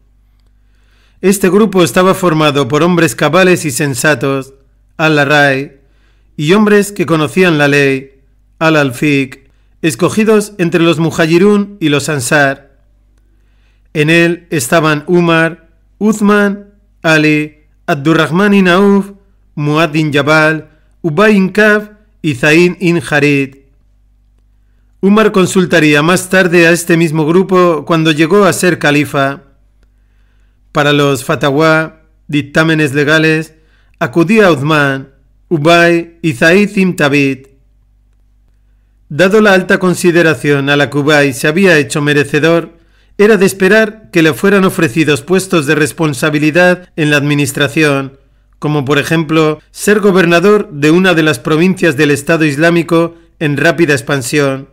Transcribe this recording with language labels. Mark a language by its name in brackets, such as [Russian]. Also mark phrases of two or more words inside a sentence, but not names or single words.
[Spanish] Este grupo estaba formado por hombres cabales y sensatos, al-Rai, y hombres que conocían la ley, al-Fiqh, escogidos entre los Muhajirun y los Ansar. En él estaban Umar, Uthman, Ali, Abdurrahman ibn Auf, Muad bin Jabal, Ubay bin Ka'b y Zaid bin Harid. Umar consultaría más tarde a este mismo grupo cuando llegó a ser califa. Para los fatawá, dictámenes legales, acudía a Uthman, Ubay y Zaid bin Thabit. Dado la alta consideración a la que Ubay se había hecho merecedor, era de esperar que le fueran ofrecidos puestos de responsabilidad en la administración, como por ejemplo ser gobernador de una de las provincias del Estado Islámico en rápida expansión.